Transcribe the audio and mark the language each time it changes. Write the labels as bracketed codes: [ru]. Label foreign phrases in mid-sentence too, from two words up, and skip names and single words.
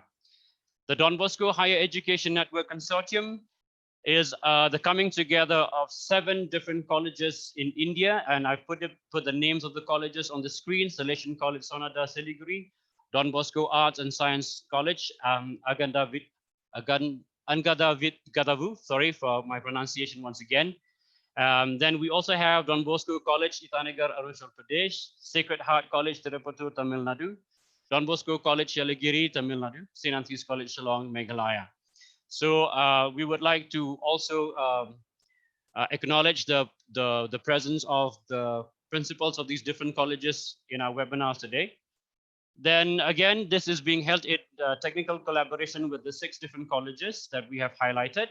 [en] The Don Bosco Higher Education Network Consortium is the coming together of 7 different colleges in India, and I've put the names of the colleges on the screen: Salesian College Sonada Siliguri, Don Bosco Arts and Science College, Angada Vit Gadavu, sorry for my pronunciation once again. Then we also have Don Bosco College, Itanagar, Arunachal Pradesh, Sacred Heart College, Tirupattur, Tamil Nadu, Don Bosco College, Yaligiri, Tamil Nadu, St. Anthony's College, Shillong, Meghalaya. So we would like to also acknowledge the presence of the principals of these different colleges in our webinars today. Then again, this is being held in technical collaboration with the 6 different colleges that we have highlighted.